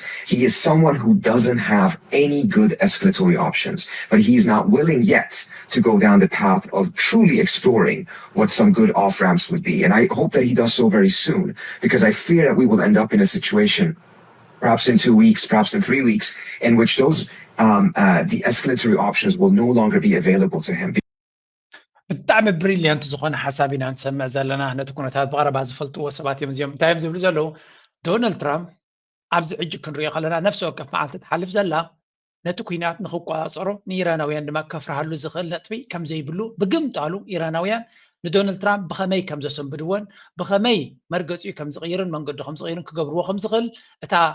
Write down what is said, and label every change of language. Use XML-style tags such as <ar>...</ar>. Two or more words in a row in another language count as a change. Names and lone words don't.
<en>He is someone who doesn't have any good escalatory options, but he's not willing yet to go down the path of truly exploring what some good off-ramps would be. And I hope that he does so very soon, because I fear that we will end up in a situation, perhaps in 2 weeks, perhaps in 3 weeks, in which those the escalatory options will no longer be available to him.</en> <ti>ብጣዕሚ ብሪልያንት ዝኾነ ሓሳብ ኢና ንሰምዕ ዘለና ነቲ ኩነታት ብቐረባ ዝፈልጥዎ ሰባት እዮም እዚኦም እንታይ እዮም ዝብሉ ዘለዉ ዶናልድ ትራምፕ ኣብዚ ሕጂ ክንሪኦ ከለና ነፍሲ ወከፍ መዓልቲ ትሓልፍ ዘላ ነቲ ኩናት ንክቋፀሮ ንኢራናውያን ድማ ከፍርሃሉ ዝኽእል ነጥቢ ከም ዘይብሉ ብግምጣሉ ኢራናውያን ንዶናልድ ትራምፕ ብኸመይ ከም ዘሰንብድዎን ብኸመይ መርገፂኡ ከም ዝቕይርን መንገዱ ከም ዝቕይርን ክገብርዎ ከም ዝኽእል እታ</ti>